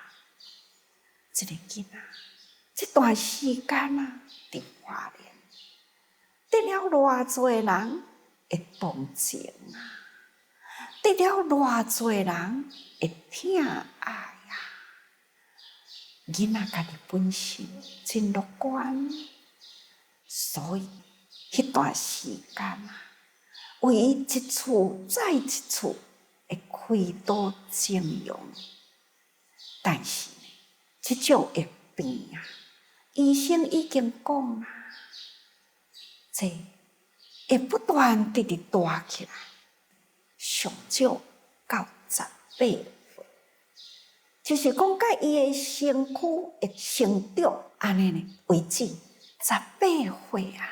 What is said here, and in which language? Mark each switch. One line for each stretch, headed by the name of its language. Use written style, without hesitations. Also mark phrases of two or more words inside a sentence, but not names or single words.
Min Nan Chinese: 这个囡仔，这段时间啊，伫花莲得了偌济人会同情啊，得了偌济人会疼爱啊。囡仔家己本身真乐观，所以迄段时间啊，为伊一次再一次会开刀整容，但是呢，即种的病啊，医生已经讲啊，这会不断直直大起来，上少到18岁，就是讲，甲伊的身躯会成长安尼呢为止，18岁啊。